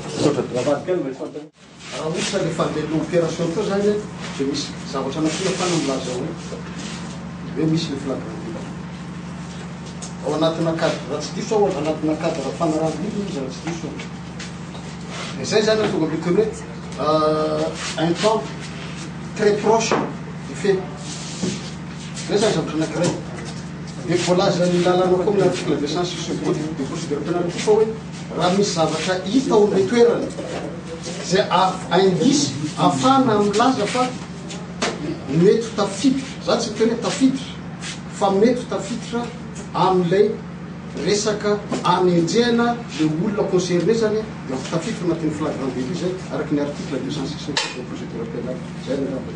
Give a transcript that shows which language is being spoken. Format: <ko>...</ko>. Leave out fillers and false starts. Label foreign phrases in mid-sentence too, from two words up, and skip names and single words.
<mg>raha ohatra rehefa andeha opération koa zany dia misy zavatra nasina fanamlaza hoe misy</mg> <fr>le flagrant</fr> <mg>ao anatina cadre raha tsy diso ao anatina cadre fanarahana izy raha tsy diso dia zay zany tonga beteny hoe</mg> <fr>un temps très proche du fait</fr> <mg>zay zany zavatra anakiray dia voalaza ny lalàna koa amin'ny</mg> <fr>article 266 de procédure pénale</fr> <mg>koa fa hoe raha misy zavatra hita ao amin'ilay toerana zay aindisy afana milaza fa mety tafiditra za tsy teny hoe tafiditra fa mety tafiditra amin'ilay resaka anenjehana le olona concerné zany dia tafiditra anatin'ny</mg> <fr>flagrant délit</fr> <mg>zay araky ny</mg> <fr>article 266 de procédure pénale</fr> <mg>zay ny raha</mg>